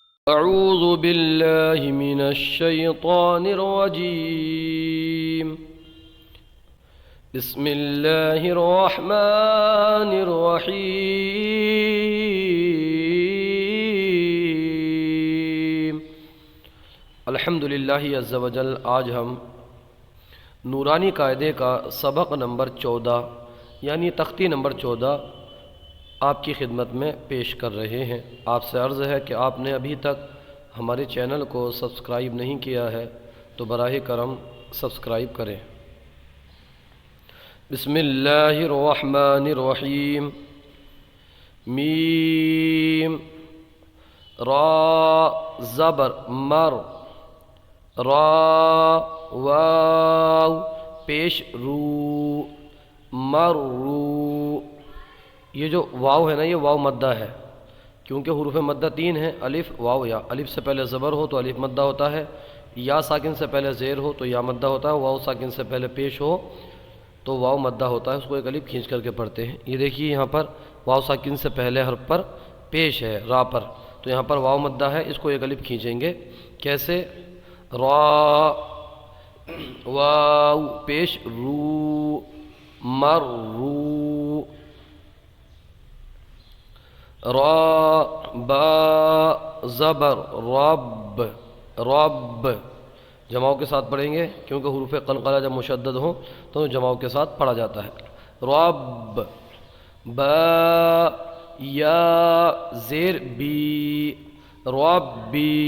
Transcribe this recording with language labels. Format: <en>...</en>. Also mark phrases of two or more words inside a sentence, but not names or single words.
<ar>أعوذ بالله من الشيطان الرجيم. بسم الله الرحمن الرحيم. الحمدللہ عز و جل.</ar> <ur>آج ہم نورانی قاعدے کا سبق نمبر 14 یعنی تختی نمبر 14 آپ کی خدمت میں پیش کر رہے ہیں. آپ سے عرض ہے کہ آپ نے ابھی تک ہمارے چینل کو سبسکرائب نہیں کیا ہے تو براہ کرم سبسکرائب کریں.</ur> <ar>بسم اللہ الرحمن الرحیم.</ar> <ur>میم را زبر مر، را واو پیش رو، مر رو. یہ جو واو ہے نا، یہ واو مدہ ہے کیونکہ حروف مدہ 3 ہیں: الف واو یا. الف سے پہلے زبر ہو تو الف مدہ ہوتا ہے، یا ساکن سے پہلے زیر ہو تو یا مدہ ہوتا ہے، واو ساکن سے پہلے پیش ہو تو واو مدہ ہوتا ہے. اس کو ایک الف کھینچ کر کے پڑھتے ہیں. یہ دیکھیے یہاں پر واو ساکن سے پہلے حرف پر پیش ہے را پر، تو یہاں پر واو مدہ ہے، اس کو ایک الف کھینچیں گے. کیسے؟ را واو پیش رو، مر رو. را با زبر رب، رب. جماؤں کے ساتھ پڑھیں گے کیونکہ حروف قلقلہ جب مشدد ہوں تو جماؤں کے ساتھ پڑھا جاتا ہے. رب. با یا زیر بی، ربی.</ur>